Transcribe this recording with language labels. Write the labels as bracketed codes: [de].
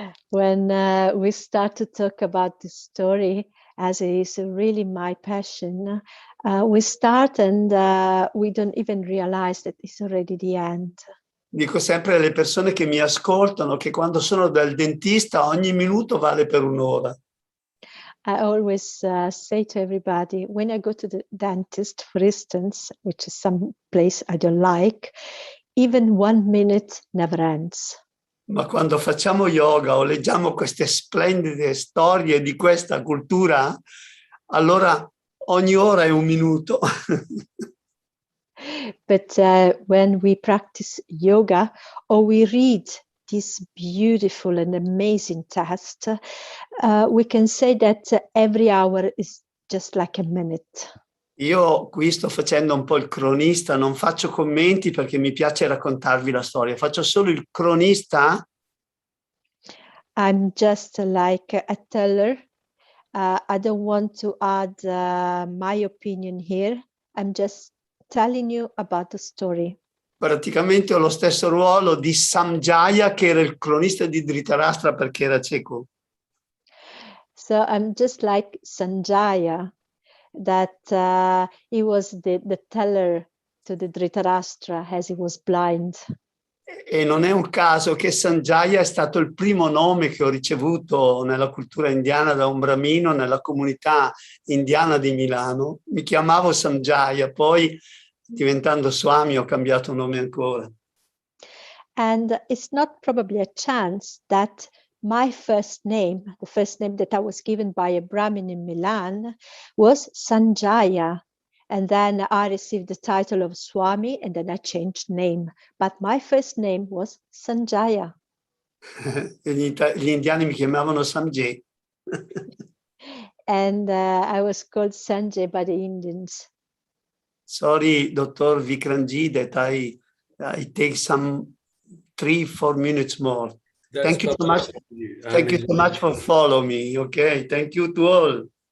[en] When we start to talk about this story, as it is really my passion, we start and we don't even realize that it's already the end. [it] Dico sempre alle persone che mi ascoltano che quando sono dal dentista ogni minuto vale per un'ora. [en] I always say to everybody, when I go to the dentist, for instance, which is some place I don't like, even 1 minute never ends. [it] Ma quando facciamo yoga o leggiamo queste splendide storie di questa cultura, allora ogni ora è un minuto. [en] But when we practice yoga or we read this beautiful and amazing text, we can say that every hour is just like a minute. [it] Io qui sto facendo un po' il cronista, non faccio commenti perché mi piace raccontarvi la storia, faccio solo il cronista. [en] I'm just like a teller. I don't want to add my opinion here. I'm just telling you about the story. [it] Praticamente ho lo stesso ruolo di Samjaya, che era il cronista di Dhritarashtra perché era cieco. [en] So I'm just like Sanjaya, that he was the teller to the Dhritarashtra as he was blind. [it] E non è un caso che Sanjaya è stato il primo nome che ho ricevuto nella cultura indiana da un bramino nella comunità indiana di Milano. Mi chiamavo Sanjaya, poi diventando Swami ho cambiato nome ancora. [en] And it's not probably a chance that my first name, the first name that I was given by a Brahmin in Milan, was Sanjaya. And then I received the title of Swami and then I changed name. But my first name was Sanjaya. [it] Gli indiani mi chiamavano Samjay. [en] And I was called Sanjay by the Indians. Sorry, Dr. Vikramji, that I take some 3-4 minutes more. Thank you so much. Thank you so much for following me. Okay, thank you to all.